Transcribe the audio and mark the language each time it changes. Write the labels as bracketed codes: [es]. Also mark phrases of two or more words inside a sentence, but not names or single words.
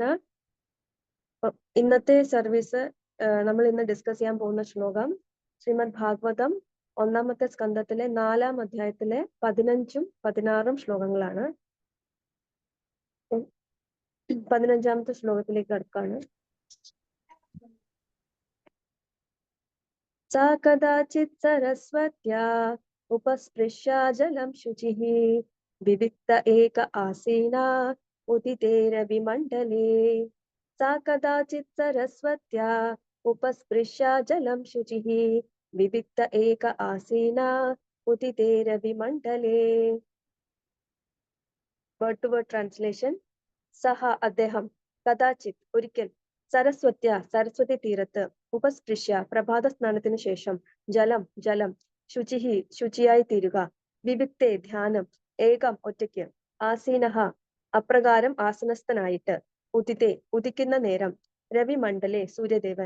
[ml] ഇന്നത്തെ സർവീസ് നമ്മൾ ഇന്ന് ഡിസ്കസ് ചെയ്യാൻ പോകുന്ന ശ്ലോകം ശ്രീമദ് ഭാഗവതം 1-ാമത്തെ സ്കന്ധത്തിലെ 4-ാം അധ്യായത്തിലെ 15ഉം 16ഉം ശ്ലോകങ്ങളാണ്. 15-ാമത്തെ ശ്ലോകത്തിലേക്ക് അടുക്കാണ്. [sa] सा कदाचित् सरस्वत्या उपस्पृश्य जलं शुचिः विविक्त एक आसीना उदितेरविमण्डले. सा कदाचित् सरस्वत्या उपस्पृश्य जलं शुचिः विविक्त एक आसीना उदितेरविमण्डले. [en] Word to word translation. [ml] സഹ അദ്ദേഹം കഥാചിത് ഒരിക്കൽ സരസ്വത്യ സരസ്വതി തീരത്ത് ഉപസ്പൃശ്യ പ്രഭാത സ്നാനത്തിന് ശേഷം ജലം ജലം ശുചിഹി ശുചിയായി തീരുക വിവിക്തേ ധ്യാനം ഏകം ഒറ്റയ്ക്ക് ആസീനഹ അപ്രകാരം ആസനസ്ഥനായിട്ട് ഉദിതേ ഉദിക്കുന്ന നേരം രവിമണ്ഡലെ സൂര്യദേവൻ.